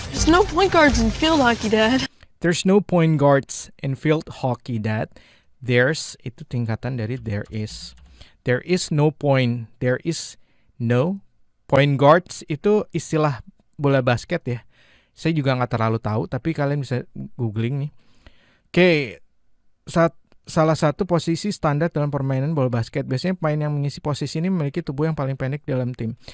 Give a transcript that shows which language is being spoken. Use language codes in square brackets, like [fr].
[en] no point guards in field hockey, Dad. There's no point guards in field hockey, Dad. [id] There's, itu tingkatan dari [en] there is. There is no point. There is no point guards. [id] Itu istilah bola basket ya. Saya juga nggak terlalu tahu, tapi kalian bisa googling nih. Oke, salah satu posisi standar dalam permainan bola basket. Biasanya pemain yang mengisi posisi ini memiliki tubuh yang paling pendek dalam tim.